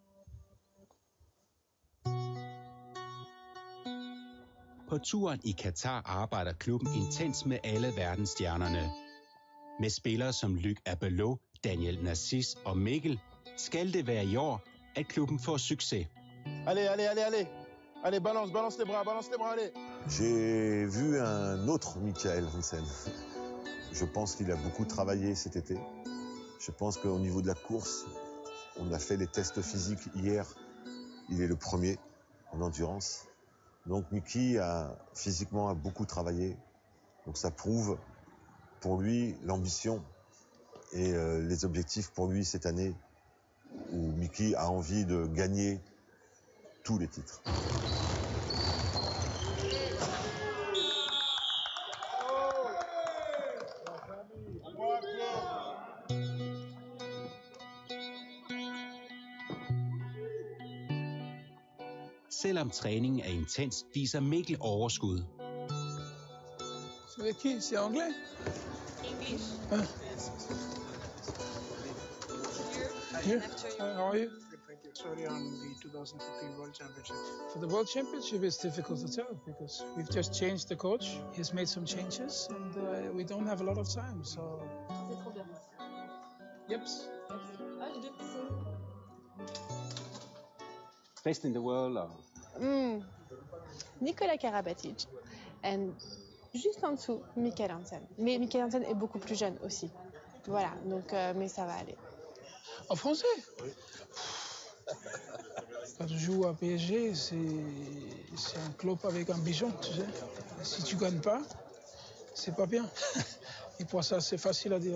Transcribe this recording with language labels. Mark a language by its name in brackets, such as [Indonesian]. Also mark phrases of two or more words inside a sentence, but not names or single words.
[Danish] På turen i Katar arbejder klubben intens med alle verdensstjernerne. Med spillere som Luc Abelot, Daniel Narcisse og Mikkel skal det være i år, at klubben får succes. [French] Allez, allez, allez, allez. Allez, balance les bras, allez. J'ai vu un autre Michael Hansen. Je pense qu'il a beaucoup travaillé cet été. Je pense qu'au niveau de la course, on a fait les tests physiques hier. Il est le premier en endurance. Donc Mickey physiquement a beaucoup travaillé. Donc ça prouve pour lui l'ambition et les objectifs pour lui cette année où Mickey a envie de gagner tous les titres. [Danish] Selvom træningen er intens, viser Mikkel overskud. Så vil jeg sige anglais? [English] English. Here. How are you? Thank you. Sorry on the 2015 World Championship. For the World Championship, it's difficult to tell because we've just changed the coach. He's made some changes and we don't have a lot of time, so... [French] C'est trop bien. [English] Yep. [French] Ah, j'ai deux petits. [English] Best in the world or... Nicolas Karabatic. [French] And juste en dessous, Michael Hansen. Mais Michael Hansen est beaucoup plus jeune aussi. Voilà, donc, mais ça va aller. En français? Oui. Quand tu joues à PSG, c'est un club avec ambition, tu sais. Si tu gagnes pas, c'est pas bien. Et pour ça, c'est facile à dire.